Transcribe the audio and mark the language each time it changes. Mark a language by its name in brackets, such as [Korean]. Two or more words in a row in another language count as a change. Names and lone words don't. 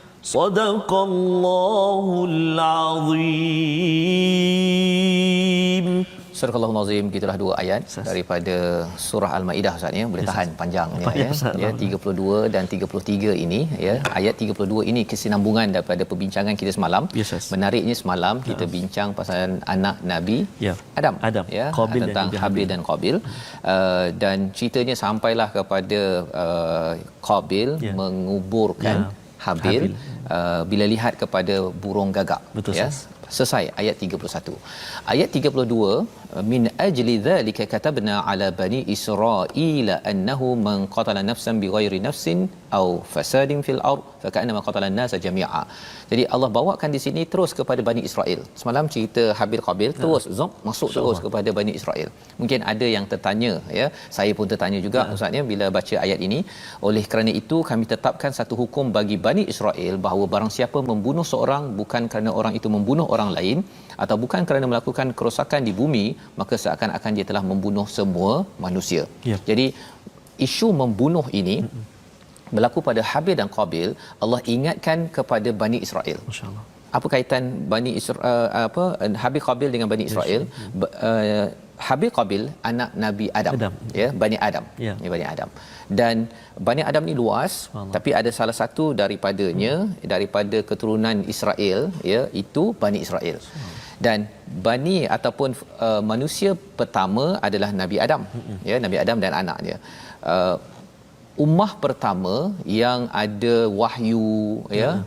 [Arabic] صدق الله العظيم. [Malay] Surah Al-Azim, gitulah dua ayat daripada surah Al-Maidah Ustaz ya. Boleh tahan panjangnya ya. Ya 32 dan 33 ini ya. Ayat 32 ini kesinambungan daripada perbincangan kita semalam. Menariknya semalam kita bincang pasal anak Nabi Adam ya, Qabil tentang Habil dan Qabil. Dan ceritanya sampailah kepada Qabil menguburkan Habil bila lihat kepada burung gagak. Betul, ya. Selesai ayat 31. Ayat 32, [Arabic] من أجل ذلك كتبنا على بني إسرائيل أنه من قتل نفسا بغير نفس أو فساد في الأرض فكأنما قتل الناس جميعا. [Malay] Jadi Allah bawakan di sini terus kepada Bani Israel. Semalam cerita Habil Qabil terus masuk terus kepada Bani Israel. Mungkin ada yang tertanya ya, saya pun tertanya juga Ustaznya bila baca ayat ini. Oleh kerana itu kami tetapkan satu hukum bagi Bani Israel bahawa barang siapa membunuh seorang bukan kerana orang itu membunuh orang lain atau bukan kerana melakukan kerosakan di bumi, maka seakan-akan dia telah membunuh semua manusia. Jadi isu membunuh ini berlaku pada Habil dan Qabil. Allah ingatkan kepada Bani Israel. Masya-Allah. Apa kaitan Bani Israel Habil Qabil dengan Bani Israel? Habil Qabil anak Nabi Adam. Ya, Bani Adam. Ya, Bani Adam. Dan Bani Adam ni luas, tapi ada salah satu daripadanya daripada keturunan Israel ya, itu Bani Israel. Dan Bani ataupun manusia pertama adalah Nabi Adam. Ya, Nabi Adam dan anaknya. Ummah pertama yang ada wahyu ya.